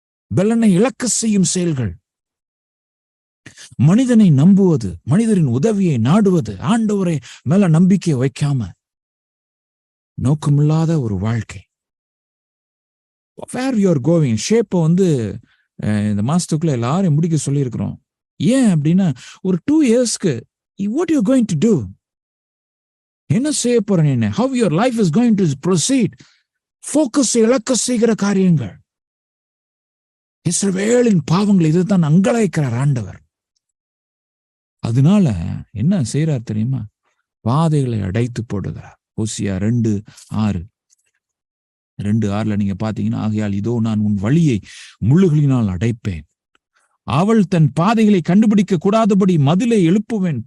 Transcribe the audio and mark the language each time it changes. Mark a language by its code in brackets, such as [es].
[ta] பலனை இழக்க செய்யும் செயல்கள், மனிதனை நம்புவது, மனிதரின் உதவியை நாடுவது, ஆண்டவரை மேல நம்பிக்கை வைக்காம நோக்கமில்லாத ஒரு வாழ்க்கை. [en] Where you are going [ta] ஷேப்பை இந்த மாசத்துக்குள்ள எல்லாரும் முடிக்க சொல்லி இருக்கிறோம். ஏன் அப்படின்னா ஒரு 2 இயர்ஸ்க்கு [en] what you are going to do, [ta] என்ன செய்ய போறேன், [en] how your life is going to proceed, focus [ta] இழக்க செய்கிற காரியங்கள். இஸ்ரவேலின் பாவங்கள் இதுதான் அங்கலாய்க்கிறார் ஆண்டவர். அதனால என்ன செய்யறார் தெரியுமா? பாதைகளை அடைத்து போடுகிறார். ஓசியா 2:6 நீங்க பாத்தீங்கன்னா, ஆகையால் இதோ நான் உன் வழியை முள்ளுகளினால் அடைப்பேன், அவள் தன் பாதைகளை கண்டுபிடிக்க கூடாதபடி மதிலை எழுப்புவேன்.